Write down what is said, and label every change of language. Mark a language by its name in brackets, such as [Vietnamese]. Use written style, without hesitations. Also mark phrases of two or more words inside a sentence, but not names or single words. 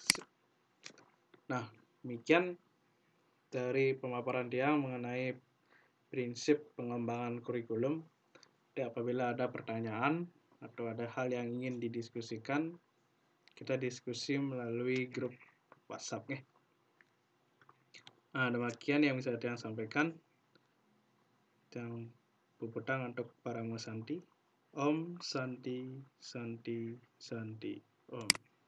[Indonesian] Nah, demikian dari pemaparan dia mengenai prinsip pengembangan kurikulum. Jadi apabila ada pertanyaan atau ada hal yang ingin didiskusikan, kita diskusi melalui grup WhatsApp ya. Nah, demikian yang bisa saya sampaikan. Dan puputang untuk para Santi. [Sanskrit] ॐ शान्ति शान्ति शान्ति ॐ.